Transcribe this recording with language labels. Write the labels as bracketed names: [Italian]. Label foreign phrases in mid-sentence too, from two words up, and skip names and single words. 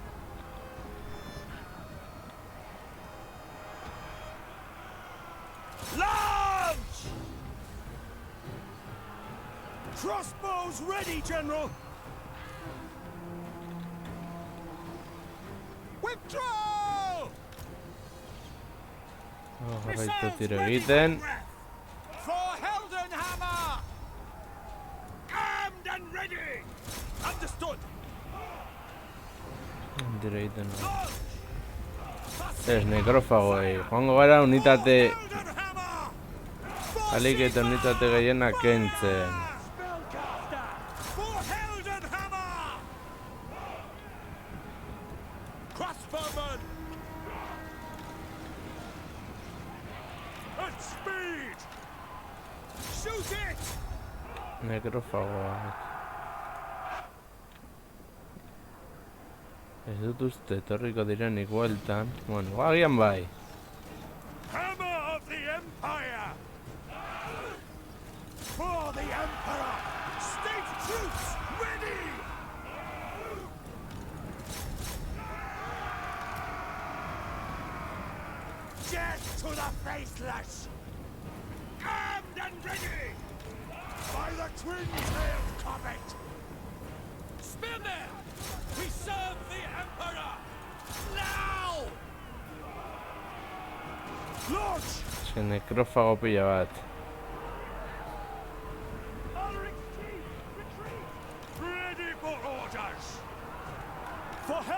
[English] Launch! Crossbows ready, General! Withdraw! [Basque] Jarraitu tiro egiten. [English] For Heldenhammer! Armed and ready! Understood! [Basque] Tiro egiten. [English] Launch! [Basque] Ez, nekrofagoei. Joango gara unitate, [English] Heldenhammer! [Basque] alik eta unitate gehienak kentzen. [English] Spellcaster! For Heldenhammer! Crossbowman! At speed! Shoot it! [Basque] Nekrofagoak. Ez dut uste, etorriko direnik bueltan. Bueno, agian bai. [English] Hammer of the Empire! For the Emperor! State troops ready! Death to the faceless! Armed and ready! By the twin-tailed comet! Spearmen! We serve the Emperor! Now! Launch! [Basque] Ez que nekrofago pila bat. [English] Ulrich's chief, retreat! Ready for orders! For